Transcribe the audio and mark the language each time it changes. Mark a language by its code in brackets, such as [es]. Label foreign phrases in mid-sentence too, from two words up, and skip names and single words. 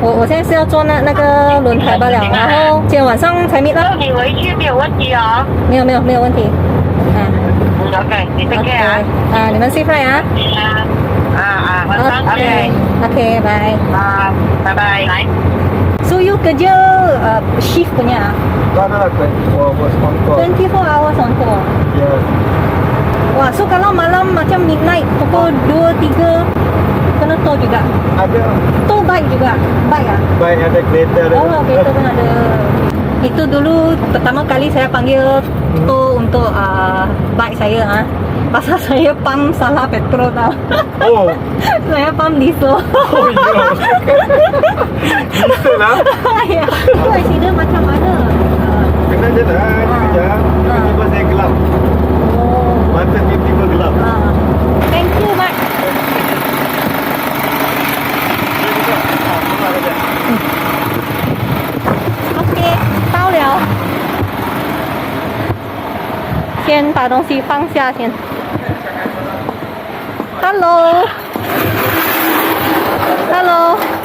[zh] 我现在是要做那个轮胎罢了，然后今天晚上才 meet 啦。你回去没有问题哦。没有问题。 [en] OK， 你 take care 啊。 [zh] 你们 [en] safe flight [zh] 啊。晚上 [en] OK， bye。 [zh] 拜拜。来。 [en] So you [ms] kerja shift punya? Tak ada 24 [en] hours on call. 24 hours on call. Yes. [ms] Wah, so kalau malam macam midnight pukul 2, 3 kena tow juga? Ada. [en] Tow bike [ms] juga? Bike ah? Bike ada, kereta ada. Oh, kereta pun ada. Itu dulu pertama kali saya panggil tow untuk bike saya pasal saya pump salah petrol tau. Oh. Saya pump diesel. Oh iya. Diesel lah. Ya. Itu accident macam mana? Kena jalan sekejap. Tiba-tiba saya gelap. Oh. Mata tiba-tiba gelap. [en] Thank you, [zh] Mak. OK， 到了。先把东西放下先。Hello。